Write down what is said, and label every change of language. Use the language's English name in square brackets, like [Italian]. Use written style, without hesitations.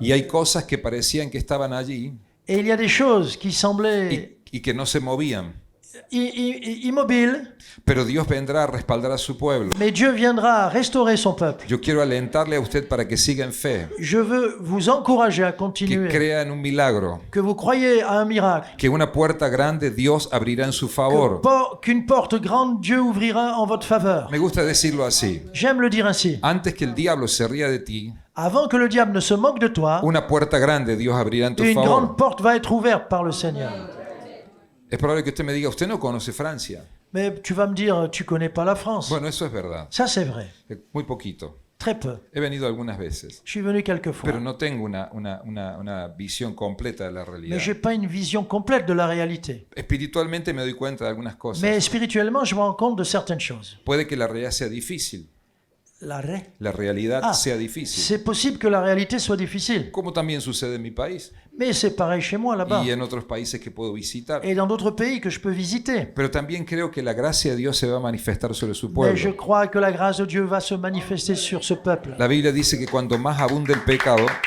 [Spanish] Y hay cosas que parecían que estaban allí [French] Et il y a des choses qui semblaient [Spanish] y que no se movían. [French] immobiles, [Spanish] Pero Dios vendrá a respaldar a su pueblo. [French] mais Dieu viendra restaurer son peuple. [Spanish] Yo quiero alentarle a usted para que siga en fe, [French] Je veux vous encourager à [Spanish] que [French] continuer, [Spanish] crea en un milagro, [French] que vous croyez à un miracle, [Spanish] que una puerta grande Dios abrirá en su favor. [French] qu'une porte grande Dieu ouvrira en votre faveur. [Spanish] Me gusta decirlo así. [French] J'aime le dire ainsi. [Spanish] Antes que el diablo se ría de ti, [French] Avant que le diable ne se moque de toi, [Spanish] una puerta grande Dios abrirá en tu [French] une grande [Spanish] favor. [French] porte va être ouverte par le Seigneur. [Spanish] Es probable que usted me diga, usted no conoce Francia. [French] Mais tu vas me dire, tu connais pas la France. [Spanish] Bueno, eso es verdad. [French] Ça, c'est vrai. [Spanish] Muy poquito. [French] Très peu. [Spanish] He venido algunas veces, [French] Je suis venu quelques fois. [Spanish] pero no tengo una visión completa de la realidad. [French] Mais je n'ai pas une vision complète de la réalité. [Spanish] Espiritualmente me doy cuenta de algunas cosas. [French] Mais spirituellement, je me rends compte de certaines choses. [Spanish] Puede que la realidad sea difícil. La realidad Ah, sea difícil. [French] c'est possible que la réalité soit difficile. [Spanish] Como también sucede en mi país [French] Mais c'est pareil chez moi là-bas. [Spanish] y en otros países que puedo visitar. [French] Et dans d'autres pays que je peux visiter. [Spanish] Pero también creo que la gracia de Dios se va a manifestar sobre su [French] Mais je [Spanish] pueblo. [French] crois que la grâce de Dieu va se manifester sur ce peuple. [Spanish] La Biblia dice que cuando más abunde el pecado,